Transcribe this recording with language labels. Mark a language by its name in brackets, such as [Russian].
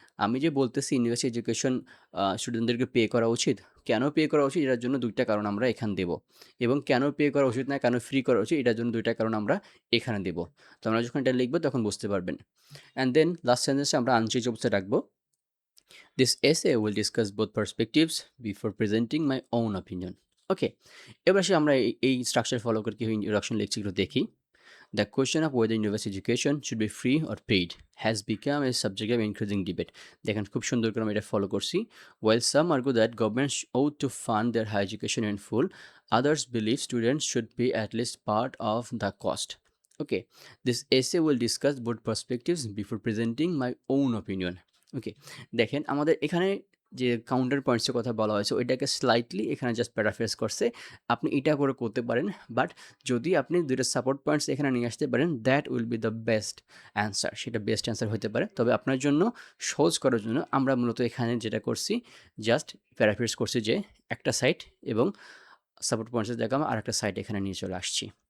[Bangla] আমি যে বলতেছি ইউনিভার্সিটি এডুকেশন স্টুডেন্টদেরকে পে করা উচিত, কেন পে করা উচিত এটার জন্য ২ টা কারণ আমরা এখানে দেব এবং কেন পে করা উচিত না, কেন ফ্রি করা উচিত এটার জন্য ২ টা কারণ আমরা এখানে দেব। তো আমরা যখন এটা লিখব তখন বুঝতে পারবেন। অ্যান্ড দেন লাস্ট সেন্টেন্সে আমরা আনচেঞ্জ অবস্থায় রাখবো। [English] This essay will discuss both perspectives before presenting my own opinion. [Bangla] ওকে, এবার আসি আমরা এই স্ট্রাকচার ফলো করে কীভাবে ইন্ট্রোডাকশন লিখছি একটু দেখি। [English] The question of whether university education should be free or paid has become a subject of increasing debate. [Bangla] দেখেন খুব সুন্দর করে আমি এটা ফলো করছি. [English] While some argue that governments ought to fund their higher education in full, others believe students should pay at least part of the cost. Okay, this essay will discuss both perspectives before presenting my own opinion. [Bangla] Okay, দেখেন আমাদের এখানে যে counter পয়েন্টসের কথা বলা হয়েছে ওইটাকে slightly এখানে just paraphrase করছে. আপনি এটা করে করতে পারেন, বাট যদি আপনি দুইটা সাপোর্ট পয়েন্টস এখানে নিয়ে আসতে পারেন [English] That will be the best answer. [Bangla] সেটা বেস্ট অ্যান্সার হতে পারে. তবে আপনার জন্য সহজ করার জন্য আমরা মূলত এখানে যেটা করছি জাস্ট প্যারাফ্রেজ করছি যে একটা সাইড এবং সাপোর্ট পয়েন্টস দেখাম আর একটা সাইড এখানে নিয়ে চলে আসছি.